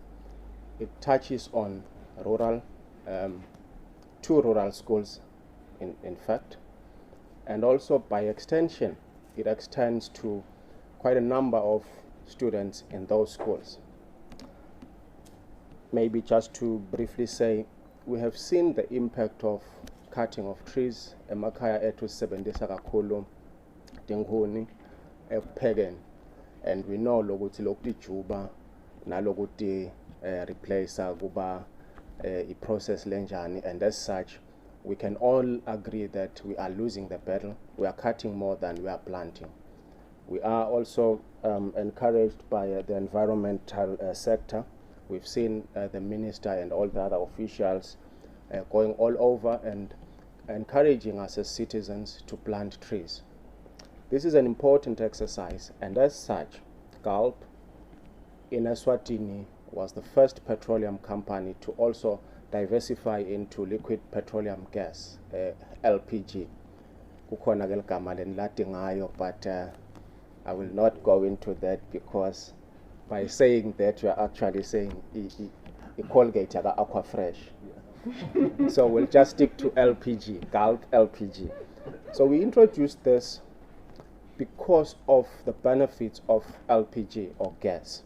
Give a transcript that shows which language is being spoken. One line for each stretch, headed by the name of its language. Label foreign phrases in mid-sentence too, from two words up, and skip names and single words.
English: It touches on rural, two rural schools in fact, and also by extension, it extends to quite a number of students in those schools. Maybe just to briefly say, we have seen the impact of cutting of trees
Swati: emakhaya ethu sisebenzisa kakhulu tinkhuni ekuphekeni,
English: and we know
Swati: lokuthi lokuthi nalokuthi
English: replace
Swati: kuba i-process lenjani,
English: and as such we can all agree that we are losing the battle. We are cutting more than we are planting. We are also encouraged by the environmental sector. We've seen the minister and all the other officials going all over and encouraging us as citizens to plant trees. This is an important exercise, and as such, GULP in Eswatini was the first petroleum company to also diversify into liquid petroleum gas, LPG.
Swati: Kukhona ke ligama leniladi ngayo,
English: but I will not go into that, because by saying that you are actually saying Colgate aga Aqua Fresh. So we'll just stick to LPG, Gulf LPG. So we introduced this because of the benefits of LPG or gas.